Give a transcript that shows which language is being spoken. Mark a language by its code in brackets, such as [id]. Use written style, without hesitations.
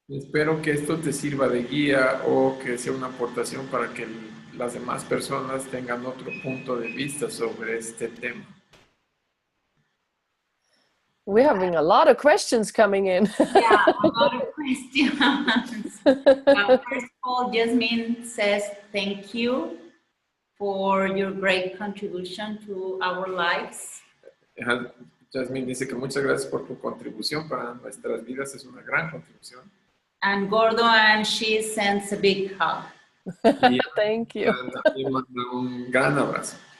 [es] Espero que esto te sirva de guía o que sea una aportación para que las demás personas tengan otro punto de vista sobre este tema. [en] We're having a lot of questions coming in. Yeah, a lot of questions. First of all, Jasmine says thank you for your great contribution to our lives. [es] Jasmine dice que muchas gracias por tu contribución para nuestras vidas, es una gran contribución. [en] And Gordo, and she sends a big hug. Thank you. [es] También manda un gran abrazo.